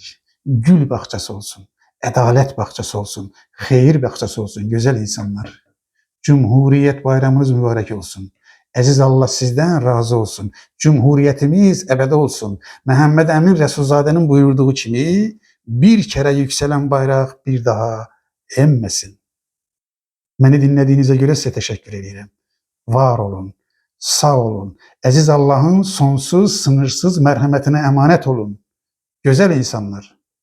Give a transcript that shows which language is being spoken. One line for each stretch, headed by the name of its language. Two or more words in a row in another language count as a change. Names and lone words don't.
Azerbaijani: Gül bağçası olsun, ədalət bağçası olsun, xeyir bağçası olsun, gözəl insanlar. Cumhuriyyət bayramınız mübarək olsun. Əziz Allah sizdən razı olsun. Cumhuriyyətimiz əbədi olsun.
Turkish: Məhəmməd Əmin Rəsulzadənin
Azerbaijani: buyurduğu kimi
Turkish: bir kere yükselen bayrak bir daha enmesin. Beni dinlediğinize göre size teşekkür ederim. Var olun, sağ olun. Aziz Allah'ın sonsuz, sınırsız merhametine emanet olun. Güzel insanlar.